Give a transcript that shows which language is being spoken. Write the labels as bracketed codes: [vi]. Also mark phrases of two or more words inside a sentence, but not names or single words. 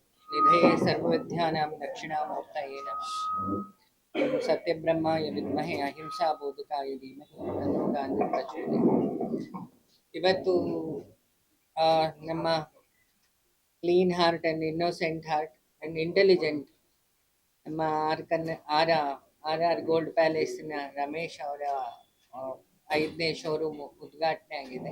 [sa] निधये सर्वविद्यानां दक्षिणामूर्तये नमः। ओं सत्यब्रह्माय विद्महे अहिंसा ಬೋಧಕಾಯ ಧೀಮಹಿ ತನ್ನೋ ಗಾಂಧಿ ಪ್ರಚೋದಯಾತ್. [kn] ಇವತ್ತು ನಮ್ಮ [en] clean heart and innocent heart and intelligent [kn] ನಮ್ಮ ಆರ್ ಗೋಲ್ಡ್ ಪ್ಯಾಲೇಸಿನ ರಮೇಶ್ ಅವರ 5ನೇ ಶೋರೂಮ್ ಉದ್ಘಾಟನೆ ಆಗಿದೆ.